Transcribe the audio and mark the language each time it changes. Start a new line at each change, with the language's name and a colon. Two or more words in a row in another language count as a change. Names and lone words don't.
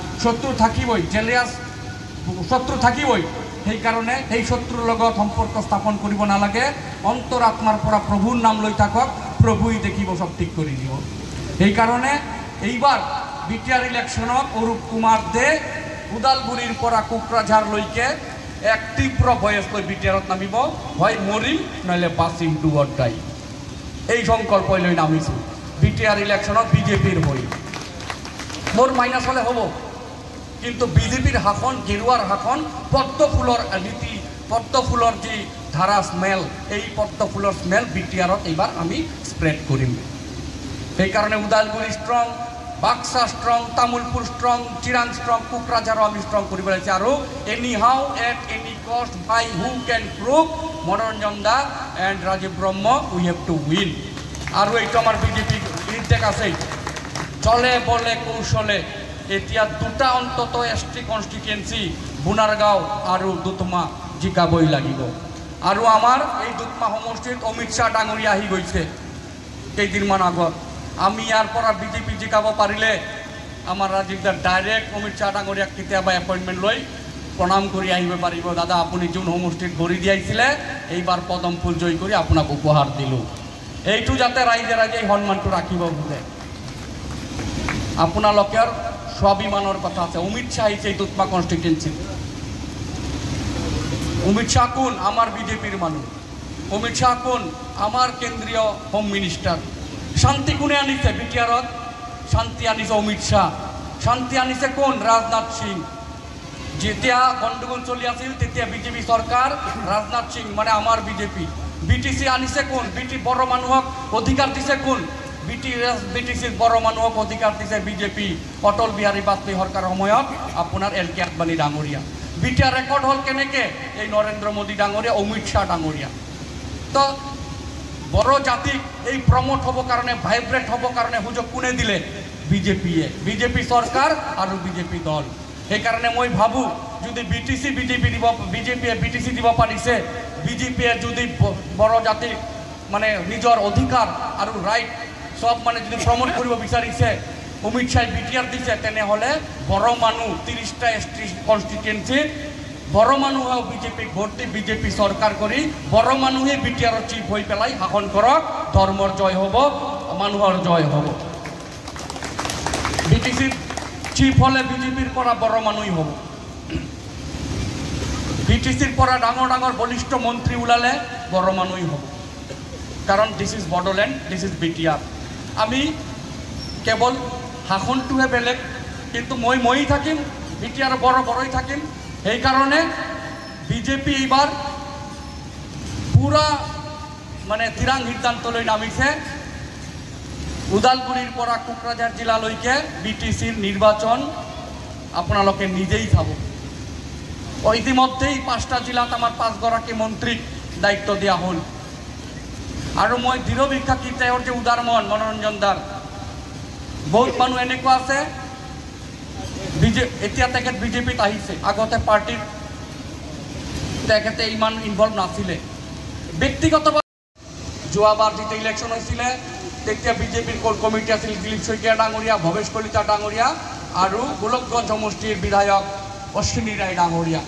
Assamese: শত্রু থাকিবই, জেলিয়াস শত্রু থাকিবই। সেই কারণে সেই শত্রুর লগত সম্পর্ক স্থাপন কৰিব নালাগে। অন্তর আত্মার পৰা প্রভুর নাম লৈ থাকক, প্রভুই দেখিব, সব ঠিক করে দিব। সেই কারণে এইবার বিটিআর ইলেকশনত অরূপ কুমার দে উদালগুড়ির পৰা কোকরাঝার লৈকে এক তীব্র ভয়েস লৈ বিটিআরত নামিব, হয় মরিম নইলে বাঁচিম,
English: do or die.
Assamese: এই সংকল্প লৈ নামিছো বিটিআর ইলেকশনত বিজেপির হই। মোর মাইনাস হলে হব, কিন্তু বিজেপির হাখন, গেরুয়ার হাখন, পদ্ম ফুলর নীতি, পদ্ম ফুলর যে ধারা স্মেল, এই পদ্ম ফুলর স্মেল বিটিআরত এইবার আমি স্প্রেড করিম। সেই কারণে উদালগুড়ি স্ট্রং, বাক্সা স্ট্রং, তামুলপুর স্ট্রং, চিরাং স্ট্রং, কোকরাঝারও আমি স্ট্রং করি পেলাইছি।
English: আর any how at any cost by who can prove Monoranjan da and Rajib Brahma we have to win.
Assamese: আর এইটো আমার বিজেপি ইনটেক আছে, চলে বলে কৌশলে এতিয়া দুটা অন্তত
English: ST constituency
Assamese: বুনারগাঁও আর দুতমা জিকাবই লাগিব। আর আমার এই দুতমা সমষ্টিত অমিত শাহ ডাঙরিয়া আহি গৈছে কেইদিনমান আগত। আমি ইয়ার পৰা বিজেপি জিকাব পাৰিলে আমার রাজীবদার ডাইরেক্ট অমিত শাহ ডাঙরিয়াক কেতিয়াবা এপইন্টমেন্ট লৈ প্ৰণাম কৰি আহিব পাৰিব। দাদা আপুনি যোন সমষ্টিত গঢ়ি দিয়াইছিলে এইবাৰ পদম ফুল জয় কৰি আপোনাক উপহাৰ দিলোঁ। এইটো যাতে ৰাইজে ৰাইজে এই সন্মানটো ৰাখিব খোজে। আপোনালোকৰ স্বাভিমানৰ কথা আছে। অমিত শাহ আহিছে এই দুতমা কনস্টিটুয়েন্সিত। অমিত শাহ কোন? আমার বিজেপির মানুষ। অমিত শাহ কোন? আমার কেন্দ্রীয়
English: home minister.
Assamese: শান্তি কোনে আনিছে বিটিআরত? শান্তি আনিছে অমিত শাহ। শান্তি আনিছে কোন? রাজনাথ সিং। যেতিয়া গণ্ডগোল চলি আছিল তেতিয়া বিজেপি সরকার, রাজনাথ সিং মানে আমার বিজেপি। বিটিসি আনিছে কোন? বিটি বড় মানুহক অধিকার দিছে কোন? বিটিসির বড় মানুহক অধিকার দিছে বিজেপি। অটল বিহারী বাজপেয়ী সরকার সময়ত আপনার এল কে আদবানী ডাঙরিয়া। বিটিআর রেকর্ড হল কেনেকে? এই নরেন্দ্র মোদী ডাঙরিয়া, অমিত শাহ ডাঙরিয়া। তো বড় জাতিক এই প্রমোট হব কারণে, ভাইব্রেট হব কারণে সুযোগ কোনে দিলে? বিজেপিয়ে, বিজেপি সরকার আর বিজেপি দল। সেই কারণে মই ভাবো যদি বিটিসি বিজেপিয়ে বিটিসি দিব পাৰিছে, বিজেপিয়ে যদি বড় জাতিক মানে নিজের অধিকার আর রাইট সব মানে যদি প্রমোট করব বিচারিছে, অমিত শাহ বিটিআর দিছে, তেনেহলে বড় মানুষ 30টা
English: ST constituency
Assamese: বড় মানুষেও বিজেপি ভোট দি বিজেপি সরকার করি বড় মানুষে বিটিআর চিফ হয়ে পেলাই শাসন করক। ধর্মর জয় হব, মানুহর জয় হব। বিটিসি চিফ হলে বিজেপির পৰা বড় মানুষই হব। বিটিসির পৰা ডাঙর ডাঙর বলিষ্ঠ মন্ত্রী ওলালে বড় মানুষই হব। কারণ
English: this is Bodoland, this is BTR.
Assamese: আমি কেবল শাসনটোহে বেলেগ, কিন্তু মই থাকিম, বিটিআর বড় বড়ই থাকিম। সেই কারণে বিজেপি এইবার পুরা মানে তিরাং সিদ্ধান্ত লৈ নামিছে উদালগুড়ির পৰা কোকরাঝার জেলালৈকে বিটিসির নির্বাচন আপোনালোকে নিজেই চাব। ইতিমধ্যেই 5টা জেলাত আমার 5গৰাকী মন্ত্রীক দায়িত্ব দিয়া হল। আৰু মই দৃঢ় বিশ্বাসী তেওঁৰ যে উদার মন মনোরঞ্জন দার, বহুত মানুষ এনেকুৱা আছে এতিয়া তেখেত বিজেপিত আহিছে, আগতে পার্টির তেখেতে ইমান ইনভলভ নাছিলে। ব্যক্তিগতভাবে যোৱাবাৰ যেতিয়া ইলেকশন হৈছিলে তেতিয়া বিজেপির
English: core committee
Assamese: আছিল দিলীপ শইকীয়া ডাঙরিয়া, ভৱেশ কলিতা ডাঙরিয়া আৰু গোলকগঞ্জ সমষ্টির বিধায়ক অশ্বিনী রায় ডাঙরিয়া।